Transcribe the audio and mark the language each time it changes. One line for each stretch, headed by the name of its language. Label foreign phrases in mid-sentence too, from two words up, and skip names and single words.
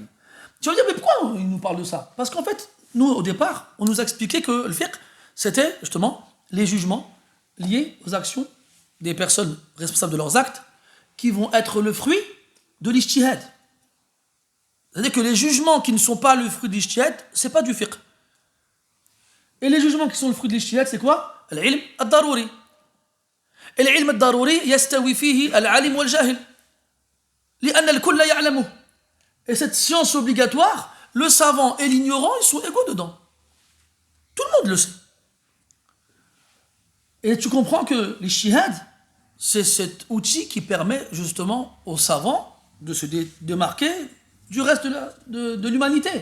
French: Tu vas dire, mais pourquoi il nous parle de ça? Parce qu'en fait, nous au départ, on nous a expliqué que le fiqh, c'était justement les jugements liés aux actions des personnes responsables de leurs actes qui vont être le fruit de l'ijtihad. C'est-à-dire que les jugements qui ne sont pas le fruit de l'ijtihad, c'est pas du fiqh. Et les jugements qui sont le fruit de l'ijtihad, c'est quoi?
Arabic: العلم الضروري. Et العلم الضروري, يستوي فيه العالم والجاهل. لأن الكل يعلمه.
French: Et cette science obligatoire, le savant et l'ignorant, ils sont égaux dedans. Tout le monde le sait. Et tu comprends que l'ijtihad, c'est cet outil qui permet justement aux savants de se démarquer du reste de l'humanité.